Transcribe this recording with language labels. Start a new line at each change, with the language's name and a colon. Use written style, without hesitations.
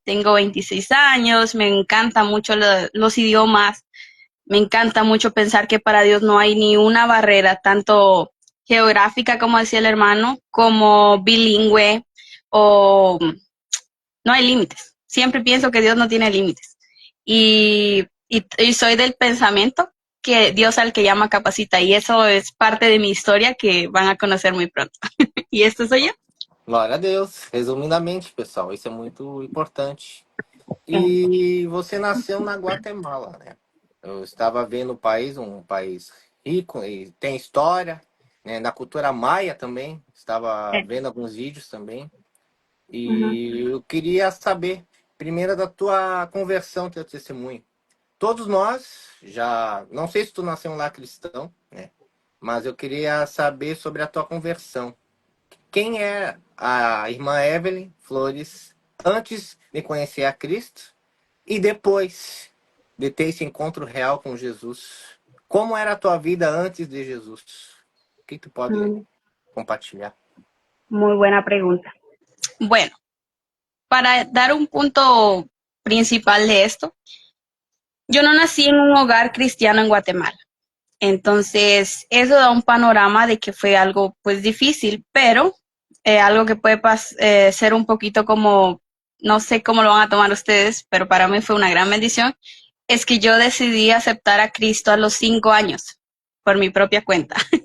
Spanish: Tengo 26 años, me encantan mucho los idiomas, me encanta mucho pensar que para Dios no hay ni una barrera, tanto geográfica, como decía el hermano, como bilingüe, o no hay límites. Siempre pienso que Dios no tiene límites. Y soy del pensamiento que Dios al que llama capacita, y eso es parte de mi historia que van a conocer muy pronto. Y esto soy yo.
Portuguese: Glória a Deus. Resumidamente, pessoal, isso é muito importante. Eh, E você nasceu na Guatemala, né? Eu estava vendo o país, um país rico e tem história, né? Na cultura maia também. Estava eh, vendo alguns vídeos também. ujú, E eu queria saber, primeiro, da tua conversão, teu testemunho. Todos nós já, não sei se tu nasceu lá cristão, né? Mas eu queria saber sobre a tua conversão. Quem é a irmã Evelyn Flores antes de conhecer a Cristo e depois de ter esse encontro real com Jesus? Como era a tua vida antes de Jesus? O que tu pode mm, compartilhar?
Spanish: muy buena pregunta. Bueno, para dar un punto principal de esto, yo no nací en un hogar cristiano en Guatemala. Entonces, eso da un panorama de que fue algo pues difícil, pero algo que puede ser un poquito como, no sé cómo lo van a tomar ustedes, pero para mí fue una gran bendición, es que yo decidí aceptar a Cristo a los 5 años por mi propia cuenta.